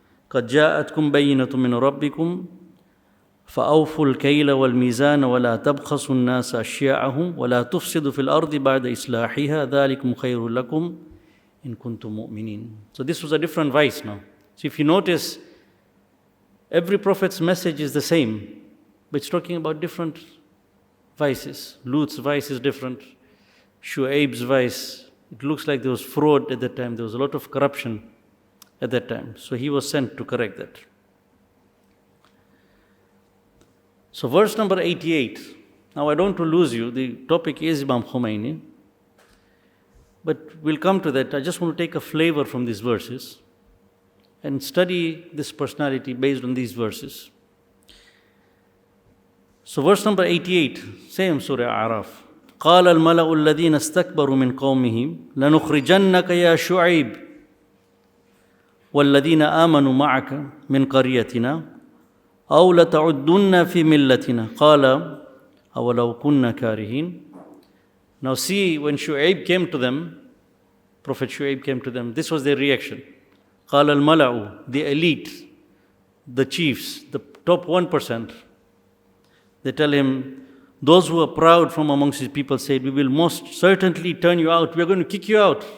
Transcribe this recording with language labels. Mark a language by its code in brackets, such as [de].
[ar] قَدْ جَاءَتْكُمْ بَيِّنَةٌ مِّنْ رَبِّكُمْ فأوفوا الكيل والميزان ولا تبخسوا الناس أشياءهم ولا تفسدوا في الأرض بعد إصلاحها ذلكم خير لكم إن كنتم مؤمنين. [en] So this was a different vice now. So if you notice, every prophet's message is the same, but it's talking about different vices. Lut's vice is different. Shu'aib's vice, it looks like there was fraud at that time. There was a lot of corruption at that time. So he was sent to correct that. So verse number 88. Now I don't want to lose you. The topic is Imam Khomeini. But we'll come to that. I just want to take a flavor from these verses and study this personality based on these verses. So verse number 88, same Surah Araf. [ar] قال الملأ الذين استكبروا من قومه لنخرجنك يا شعيب والذين آمنوا معك من قريتنا أو لتعدن في ملتنا قال أولو كنا كارهين. [en] Now see, when Shu'aib came to them, Prophet Shu'aib came to them, this was their reaction. [ar] قال الملأ, [en] the elite, the chiefs, the top 1%, they tell him, those who are proud from amongst his people said, we will most certainly turn you out. We are going to kick you out.